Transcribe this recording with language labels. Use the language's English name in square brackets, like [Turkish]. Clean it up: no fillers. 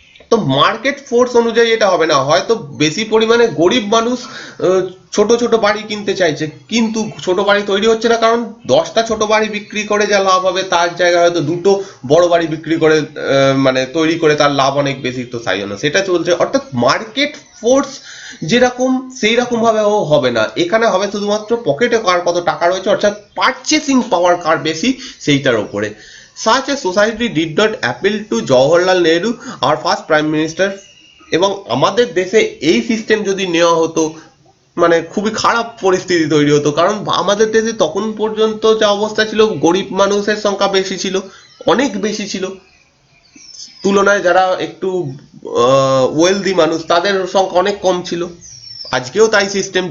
[Bangla] তো market force অনুযায়ী এটা হবে না। হয়তো বেশি পরিমাণে গরিব মানুষ ছোট ছোট বাড়ি কিনতে চাইছে, কিন্তু ছোট বাড়ি তৈরি হচ্ছে না, কারণ 10টা ছোট বাড়ি বিক্রি করে যা লাভ হবে তার জায়গায় হয়তো 2টো বড় বাড়ি বিক্রি করে মানে তৈরি করে তার লাভ অনেক বেশি। তো তাই জন্য সেটা চলছে। অর্থাৎ মার্কেট ফোর্স যেরকম সেই রকম ভাবে ও হবে না। এখানে হবে শুধুমাত্র পকেটে কার কত টাকা রয়েছে, অর্থাৎ পারচেসিং পাওয়ার কার বেশি সেইটার উপরে। [English] Such a society did not appeal to Jawaharlal Nehru, our first prime minister। [Bangla] এবং আমাদের দেশে এই সিস্টেম যদি নেওয়া হতো, মানে খুবই খারাপ পরিস্থিতি তৈরি হতো। কারণ আমাদের দেশে তখন পর্যন্ত যা অবস্থা ছিল, গরিব মানুষের সংখ্যা বেশি ছিল, অনেক বেশি ছিল, তুলনায় যারা একটু ওয়েলদি মানুষ তাদের সংখ্যা অনেক কম ছিল। আজকেও তাই সিস্টেম।